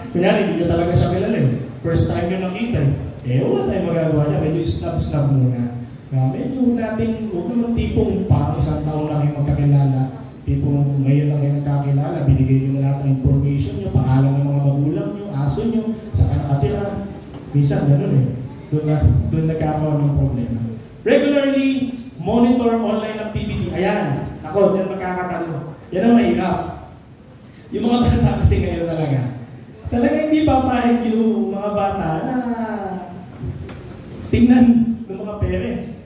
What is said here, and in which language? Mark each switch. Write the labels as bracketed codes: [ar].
[tl] Kunyari, hindi nyo talaga siya kilala [en] First time [tl] nyo nakita wala tayong magagawa niya. Medyo snap muna. Medyo huwag naman tipong parang isang taon lang kayo magkakilala. Tipong ngayon lang kayo nagkakilala, binigay nyo lahat ng information nyo, pangalan ng mga magulang nyo, aso nyo, saan nakatira. Minsan ganun Doon nagkakaroon ng problema. [en] Regularly monitor online activity. [tl] Ayan, ako, dyan magkakatalo. Yan ang mahirap. Yung mga bata kasi ngayon talaga hindi papayag yung mga bata na tingnan ng mga parents.